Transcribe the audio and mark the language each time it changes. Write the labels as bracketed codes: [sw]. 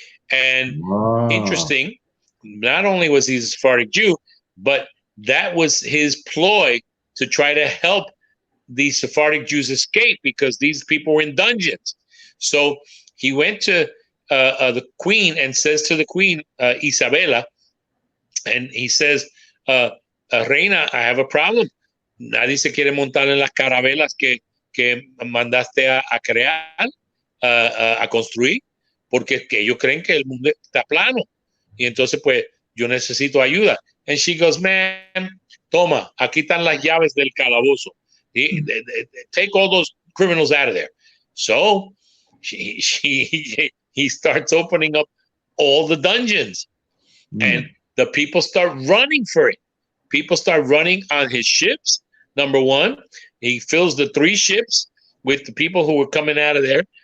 [en] And interesting, not only was he a Sephardic Jew, but that was his ploy to try to help the Sephardic Jews escape, because these people were in dungeons. So he went to the queen and says to the queen, Isabella, and he says, Reina, I have a problem. [es] Nadie se quiere montar en las carabelas que mandaste a crear, a construir, porque que ellos creen que el mundo está plano. Y entonces, pues, yo necesito ayuda. [en] And she goes, man, [es] toma, aquí están las llaves del calabozo. [en] Take all those criminals out of there. So he starts opening up all the dungeons, and the people start running for it. People start running on his ships. Number one, he fills the 3 ships with the people who were coming out of there.